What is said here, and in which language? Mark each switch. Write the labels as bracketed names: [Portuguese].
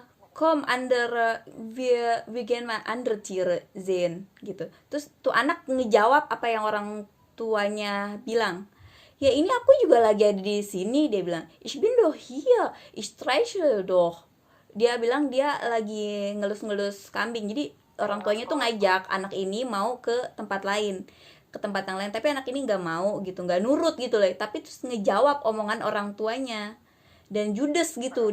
[German] Kom under wir gehen mal andere Tiere sehen [Indonesian] gitu. Terus tuh anak ngejawab apa yang orang tuanya bilang. Ya ini aku juga lagi ada di sini, dia bilang. [German] Ich bin doch hier, ich streichel doch. [Indonesian] Dia bilang dia lagi ngelus-ngelus kambing. Jadi orang tuanya tuh ngajak anak ini mau ke tempat lain, ke tempat yang lain, tapi anak ini nggak mau gitu, nggak nurut gitu loh, tapi terus ngejawab omongan orang tuanya dan judes gitu.